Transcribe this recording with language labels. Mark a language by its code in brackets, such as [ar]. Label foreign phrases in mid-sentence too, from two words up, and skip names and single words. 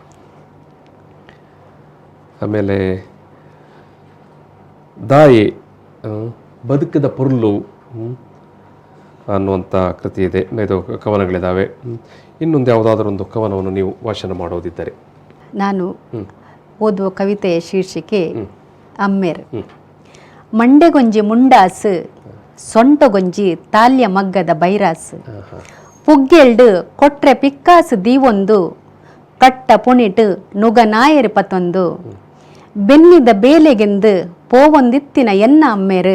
[kn] ಆಮೇಲೆ ದಾಯಿ, ಬದುಕದ ಪೊರ್ಲು ಅನ್ನುವಂಥ ಕೃತಿ ಇದೆ. ಇದು ಕವನಗಳಿದ್ದಾವೆ. ಇನ್ನೊಂದು ಯಾವುದಾದ್ರೂ ಒಂದು ಕವನವನ್ನು ನೀವು ವಾಚನ ಮಾಡೋದಿದ್ದರೆ? ನಾನು ಓದುವ ಕವಿತೆಯ ಶೀರ್ಷಿಕೆ ಅಮ್ಮೇರ್. [tcy] ಮಂಡೆಗೊಂಜಿ ಮುಂಡಾಸು, ಸೊಂಟಗೊಂಜಿ ತಾಲ್ಯ ಮಗ್ಗದ ಬೈರಾಸು, ಪುಗ್ಗೆಲ್ಡು ಕೊಟ್ರೆ ಪಿಕ್ಕಾಸು ದೀವೊಂದು, ಕಟ್ಟ ಪುಣಿಟು ನುಗ ನಾಯರು ಪತ್ತೊಂದು, ಬೆನ್ನಿದ ಬೇಲೆಗೆಂದು ಪೋವೊಂದಿತ್ತಿನ ಎನ್ನ ಅಮ್ಮೇರು,